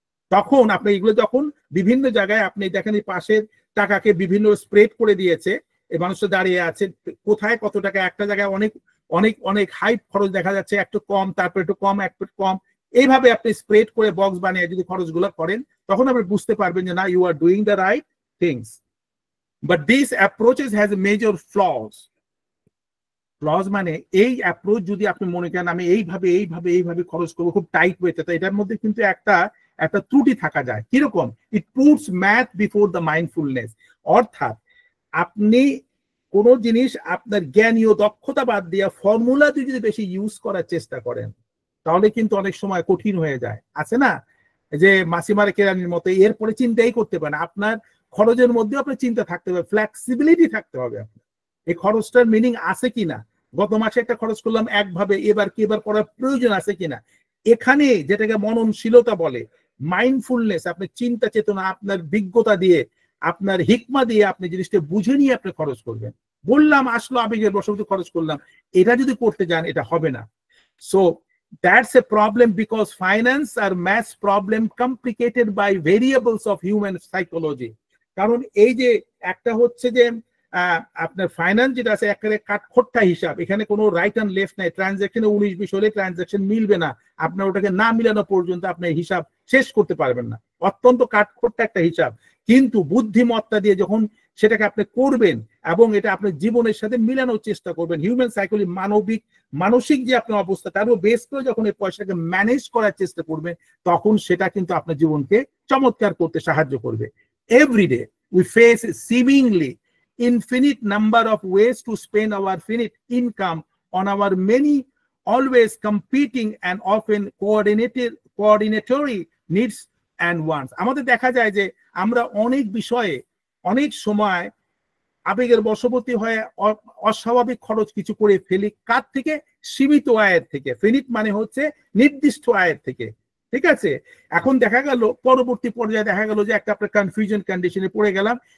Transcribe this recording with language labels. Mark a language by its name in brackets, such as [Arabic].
[Bangla] তখন আপনি এগুলো যখন বিভিন্ন জায়গায় আপনি দেখেন এই পাশের টাকাকে বিভিন্ন স্প্রেড করে দিয়েছে, এই মানুষটা দাঁড়িয়ে আছে কোথায় কত টাকা, একটা জায়গায় অনেক অনেক অনেক হাই খরচ দেখা যাচ্ছে, একটু কম, তারপর একটু কম, একটু কম, এইভাবে আপনি স্প্রেড করে বক্স বানিয়ে যদি খরচগুলো করেন তখন আপনি বুঝতে পারবেন যে না, [English] You are doing the right things. But these approaches has major flaws. [Bangla] Flaws মানে এই অ্যাপ্রোচ যদি আপনি মনে করেন আমি এইভাবে খরচ করবো খুব টাইট ওয়েতে, তো এটার মধ্যে কিন্তু একটা ত্রুটি থাকা যায়। কিরকম? [English] It puts math before the mindfulness. [Bangla] অর্থাৎ আপনি কোন জিনিস আপনার জ্ঞানীয় দক্ষতা বাদ দিয়ে ফর্মুলা দিয়ে যদি বেশি ইউজ করার চেষ্টা করেন তাহলে কিন্তু অনেক সময় কঠিন হয়ে যায়। আছে না যে মাসিমার কেরানির মতো, এরপরে চিন্তাই করতে পারেন। আপনার খরচের মধ্যে আপনার চিন্তা থাকতে হবে, ফ্লেক্সিবিলিটি থাকতে হবে। আপনার এই খরচটার মিনিং আছে কিনা, গত মাসে একটা খরচ করলাম একভাবে, এবার কি এবার করার প্রয়োজন আছে কিনা। এখানে যেটাকে মননশীলতা বলে, মাইন্ডফুলনেস, আপনার চিন্তা চেতনা, আপনার বিজ্ঞতা দিয়ে, আপনার হিকমা দিয়ে আপনি জিনিসটা বুঝে নিয়ে আপনি খরচ করবেন। বললাম আসলো আবেগের বশবর্তী খরচ করলাম, এটা যদি করতে যান এটা হবে না। [English] So that's a problem because finance are math problem complicated by variables of human psychology. [Bangla] কারণ এই যে একটা হচ্ছে যে আপনার ফাইন্যান্স যেটা আছে একেবারে কাঠখোট্টা হিসাব, এখানে কোনো রাইট অ্যান্ড লেফট নাই। ট্রানজাকশনে 19-20 হলে ট্রানজাকশন মিলবে না, আপনার ওটাকে না মিলানো পর্যন্ত আপনি হিসাব শেষ করতে পারবেন না। অত্যন্ত কাঠখোট্টা একটা হিসাব, কিন্তু বুদ্ধিমত্তা দিয়ে যখন সেটাকে আপনি করবেন এবং এটা আপনার জীবনের সাথে মিলানোর চেষ্টা করবেন, হিউম্যান সাইকোলজি মানসিক যে আপনার অবস্থা তারও বেস করে যখন এই পয়সাকে ম্যানেজ করার চেষ্টা করবেন তখন সেটা কিন্তু আপনার জীবনকে চমৎকার করতে সাহায্য করবে। [English] Everyday we face seemingly infinite number of ways to spend our finite income on our many always competing and often coordinatory needs and wants. [Bangla] আমাদের দেখা যায় যে আমরা অনেক বিষয়ে অনেক সময় আবেগের বশবর্তী হয়ে অস্বাভাবিক খরচ কিছু করে ফেলি। কার থেকে? সীমিত আয়ের থেকে। ফিনিট মানে হচ্ছে নির্দিষ্ট আয়ের থেকে। ঠিক আছে, এখন দেখা গেল পরবর্তী পর্যায়ে দেখা গেল যে একটা আপনার কনফিউশন কন্ডিশনে পড়ে গেলাম।